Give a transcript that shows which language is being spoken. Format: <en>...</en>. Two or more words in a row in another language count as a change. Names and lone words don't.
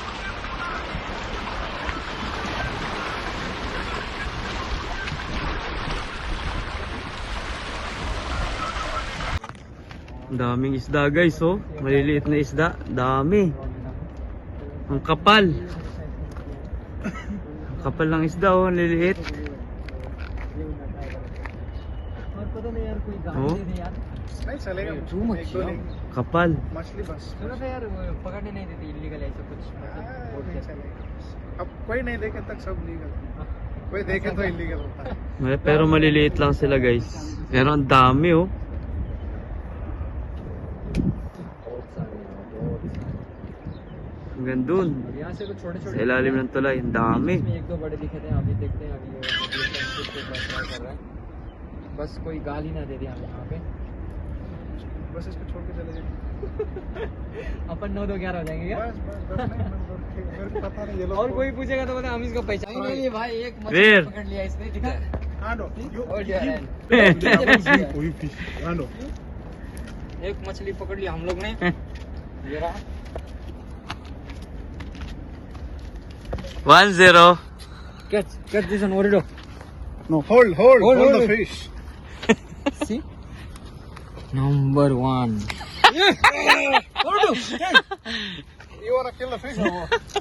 <tl>Ang daming isda guys oh. Maliliit na isda. Dami. Ang kapal. Ang kapal ng isda oh. Maliliit. Oh.</tl> <hi>नहीं चलेगा</hi> <tl>Kapal.</tl> <hi>मछली बस सुनो तो यार पकड़ने नहीं देते इलीगल ऐसा कुछ नहीं चलेगा अब कोई नहीं देखे तक सब लीगल कोई देखे तो इलीगल होता है</hi> <tl>Pero maliliit lang sila guys. Pero ang dami oh. Hanggang dun.</tl> <hi>अब यहाँ से तो छोटे</hi> <tl>Sa</tl> <hi>छोटे</hi> <tl>ilalim ng tulay, ang dami.</tl> <hi>इसमें एक दो बड़े दिखे थे, अभी देखते हैं, अभी ये friendship के साथ try कर रहा है, बस कोई गाली ना दे दे हमें यहाँ पे। बस इसको छोड़ के चले जाएंगे। अपन 9-2-11 हो जाएंगे क्या? बस बस नहीं, मेरे को पता नहीं ये लोग और कोई पूछेगा तो बता हम इसको पहचान नहीं भाई, एक</hi> <en>Where?</en> <hi>मछली पकड़ लिया इसने, ठीक है?</hi> <en>Ando, you Oh, dear. fish. Ando.</en> <hi>एक मछली पकड़ लिया हम लोग ने। ये रहा। 1-0.</hi> <en>Catch this one, Orido. No, hold Hold the it. fish. See? Number 1. Orido, You wanna kill the fish or what?</en>